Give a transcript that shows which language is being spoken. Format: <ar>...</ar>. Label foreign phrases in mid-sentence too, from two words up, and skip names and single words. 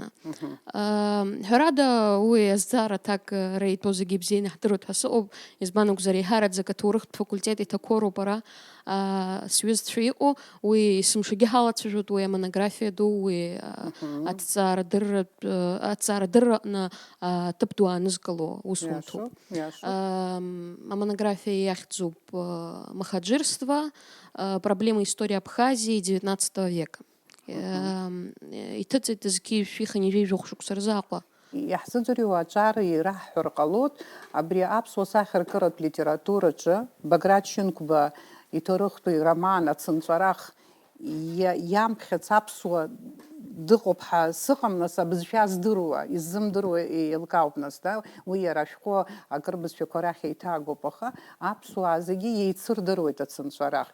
<ab>Ҳәарада уи азҵаара аҭакра иҭәу зегьы ибзианы иҳдыруеит ҳәа сыҟоуп, избан акәзар еиҳараӡак аҭоурыхтә факультет иҭақәоуроуп ара сҩызцәа иҟоу, уи есымшагьы ҳалацәажәоит, уи амонографиа ду, уи аҭҵаарадырра аҟны ҭыԥ ду аанызкыло усумҭоуп. Амонографиа иахьӡуп «Махаџьырство. Проблемы истории Абхазии XIX века». Иҭыҵит зқьи шәиханижәи жәохә-шықәса рзы Аҟәа. Иаҳзыӡырҩуа аҿар ираҳҳәар ҟалоит, абри аԥсуа сахьаркыратә литератураҿы Баграт Шьынқәба иҭоурыхтәи роман ацынҵәарах иамԥхьац аԥсуа дыҟоуп ҳәа сыҟам, нас абызшәа здыруа, иззымдыруа еилкаауп нас, уи иара ашәҟәы акыр бызшәақәа рахь еиҭаагоуп, аха аԥсуаа зегьы еицырдыруеит ацынҵәарах.</ab>